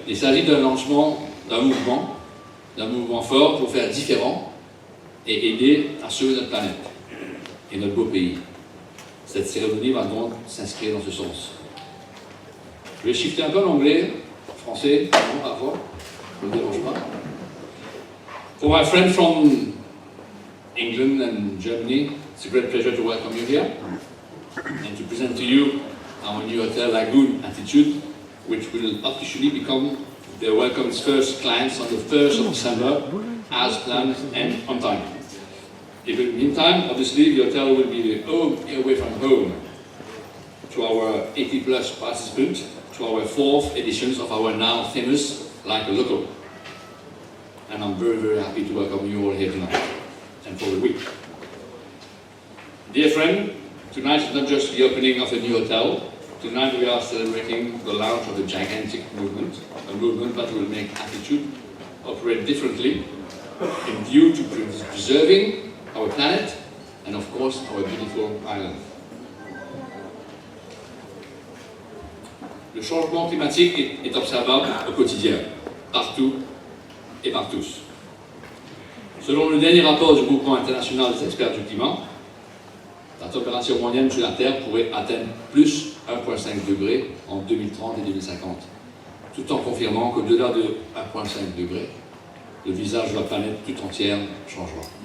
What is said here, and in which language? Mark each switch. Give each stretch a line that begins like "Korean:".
French: Il s'agit d'un lancement d'un mouvement fort pour faire différent et aider à sauver notre planète et notre beau pays. Cette cérémonie va donc s'inscrire dans ce sens.
English: Je vais shifter
French: un peu en anglais, français, non, parfois, ne me dérange pas.
English: For my friend from England and Germany, it's a great pleasure to welcome you here and to present to you our new Hotel Lagoon Attitude, which will officially become the Welcome's first clients on the 1st of December, as planned and on time. In the meantime, obviously, the hotel will be home away from home to our 80+ participants, to our 4th editions of our now famous Like a Local. And I'm very, very happy to welcome you all here tonight and for the week. Dear friend, tonight is not just the opening of a new hotel. Tonight we are celebrating the launch of a gigantic movement, a movement that will make Attitude operate differently in view to preserving our planet and of course our beautiful island.
French: Le changement climatique est observable au quotidien, partout et par tous. Selon le dernier rapport du Groupement international des experts du climat, la température moyenne sur la Terre pourrait atteindre plus 1,5 degré en 2030 et 2050, tout en confirmant qu'au-delà de 1,5 degré, le visage de la planète tout entière changera.